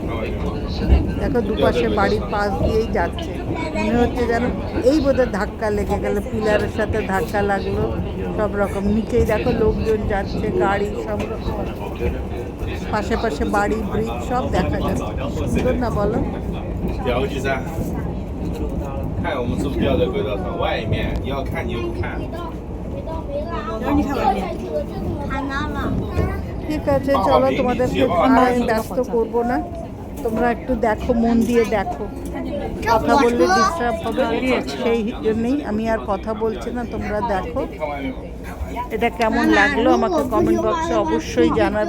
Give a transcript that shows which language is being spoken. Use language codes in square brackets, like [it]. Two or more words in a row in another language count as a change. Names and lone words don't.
[bn] দেখো দুপাশে বাড়ির পাশ দিয়েই যাচ্ছে, মনে হচ্ছে যেন এই বোধহয় ধাক্কা লেগে গেল, পিলারের সাথে ধাক্কা লাগলো। সব রকম নিচেই দেখো লোকজন যাচ্ছে, গাড়ি সব রকম, পাশে পাশে বাড়ি, ব্রিজ সব দেখা যাচ্ছে। সুন্দর না বলো? [zh] 看我们是不是要在轨道上外面，你要看你就看。 [bn] ঠিক আছে, চলো তোমাদেরকে আমি ব্যস্ত করবো না, তোমরা একটু দেখো, মন দিয়ে দেখো। কথা বললে ডিস্টার্ব হবে, সেই জন্যই আমি আর কথা বলছি না। তোমরা দেখো এটা কেমন লাগলো আমাকে [en] comment box [bn] অবশ্যই জানাবে।